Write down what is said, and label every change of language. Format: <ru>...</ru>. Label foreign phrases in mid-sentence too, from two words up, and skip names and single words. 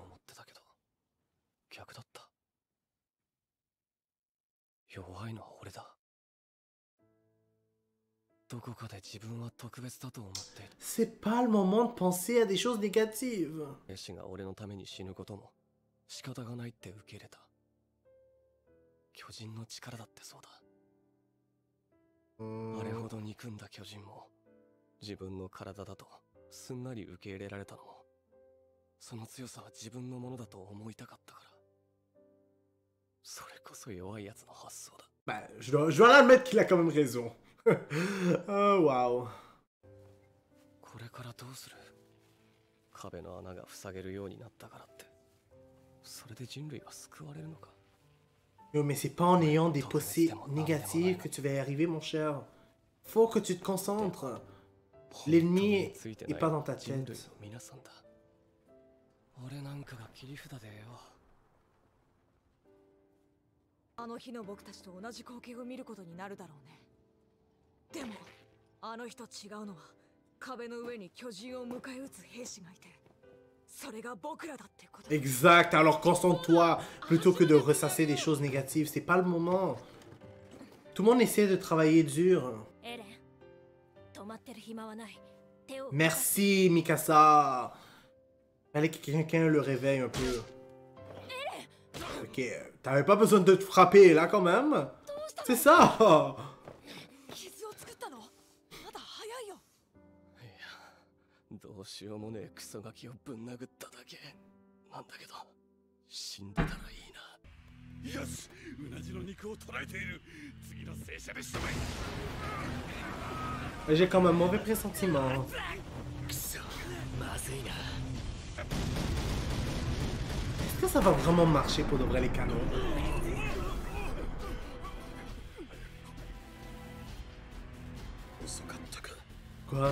<fr>C'est pas le moment de penser à des choses négatives.</fr> <ja>巨人の力だってそうだ。あれほど憎んだ巨人も自分の体だとすんなり受け入れられたのも、その強さは自分のものだと思いたかったから。それこそ弱いやつの発想だ。</ja> <fr>Bah, je dois l'admettre qu'il a quand même raison. Oh, waouh.</fr> <ja>これからどうする？壁の穴が塞げるようになったからって、それで人類は救われるのか？</ja> <fr>Yo, mais c'est pas en ayant des pensées négatives que tu vas y arriver, mon cher. Faut que tu te concentres. L'ennemi est pas dans ta tête.</fr> <ja>俺なんかが切り札でよ。あの日の僕たちと同じ光景を見ることになるだろうね。でもあの日と違うのは壁の上に巨人を迎え撃つ兵士がいて、それが僕らだってこと。</ja> <fr>Exact, alors concentre-toi plutôt que de ressasser des choses négatives, c'est pas le moment. Tout le monde essaie de travailler dur. Merci Mikasa. Fallait que quelqu'un le réveille un peu. Ok, t'avais pas besoin de te frapper là quand même. C'est ça.</fr> <ja>どうしようもねえクソガキをぶん殴っただけなんだけど、死んでたらいいな。よし、うなじの肉を捉えている。次の戦車で仕留め。</ja> <fr>J'ai comme un mauvais pressentiment. Est-ce que ça va vraiment marcher pour de vrai les canons? Quoi?</fr>